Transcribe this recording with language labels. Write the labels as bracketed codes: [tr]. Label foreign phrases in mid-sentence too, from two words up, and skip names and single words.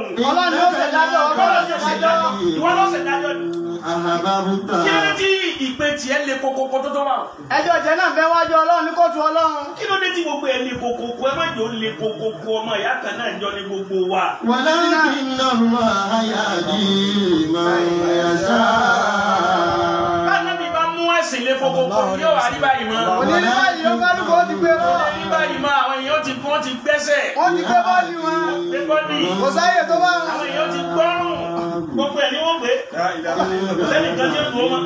[yo] Ọlọ́run ló ṣe dájọ́, Ọlọ́run ló ṣe dájọ́. Ìwọ ló ṣe dájọ́ ni. Ahbabta. Kí ló dé tí ìpè tiẹ̀ lé kókókó tó tó wà? Ẹjọ́ jẹ́ náà bẹ́ wájú Ọlọ́run ní kóòtù Ọlọ́run. Kí ló dé tí gbogbo ẹ̀ lé kókókó? Ẹ má jò ó lé kókókó ọmọ ìyá kan náà jọ ní gbogbo wa. [ar] ولكن الله يهدي من يشاء. [yo] Báyọ̀ bí bá mú ẹ̀sìn lé kókókó yóò wá rí báyìí mọ́. Òní báyìí ó kálukú ó ti gbé wọn. Rí báyìí mọ́ àwọn èèyàn ti gbẹ́sẹ̀. Wọ́n ti gbé bọ́ọ̀lì wọn. Gbé bọ́ọ̀lì. Kò sáyè tó bá wọn. Àwọn èèyàn ti gbọ́rùn. Gbogbo ẹ̀ ni wọ́n gbé. Lẹ́nu kan tí ó dùn ó mọ́.